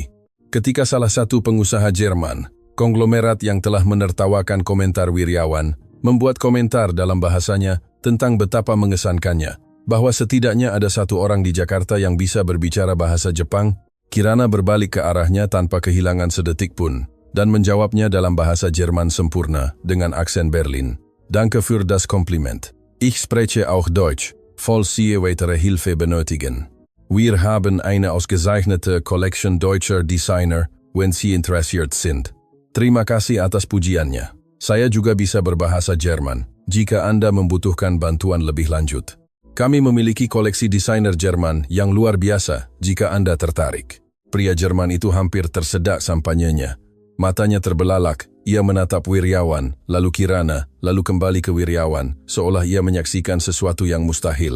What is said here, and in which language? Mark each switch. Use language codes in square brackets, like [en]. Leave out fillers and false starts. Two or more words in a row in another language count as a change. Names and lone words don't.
[id] Ketika salah satu pengusaha Jerman, konglomerat yang telah menertawakan komentar Wiryawan, membuat komentar dalam bahasanya tentang betapa mengesankannya, bahwa setidaknya ada satu orang di Jakarta yang bisa berbicara bahasa Jepang, Kirana berbalik ke arahnya tanpa kehilangan sedetik pun, dan menjawabnya dalam bahasa Jerman sempurna dengan aksen Berlin. [de] Danke für das Kompliment. Ich spreche auch Deutsch, falls Sie weitere Hilfe benötigen. Wir haben eine ausgezeichnete Collection deutscher Designer, wenn Sie interessiert sind. [id] Terima kasih atas pujiannya. Saya juga bisa berbahasa Jerman, jika Anda membutuhkan bantuan lebih lanjut. Kami memiliki koleksi desainer Jerman yang luar biasa jika Anda tertarik. Pria Jerman itu hampir tersedak sampanyanya. Matanya terbelalak, ia menatap Wiryawan, lalu Kirana, lalu kembali ke Wiryawan, seolah ia menyaksikan sesuatu yang mustahil.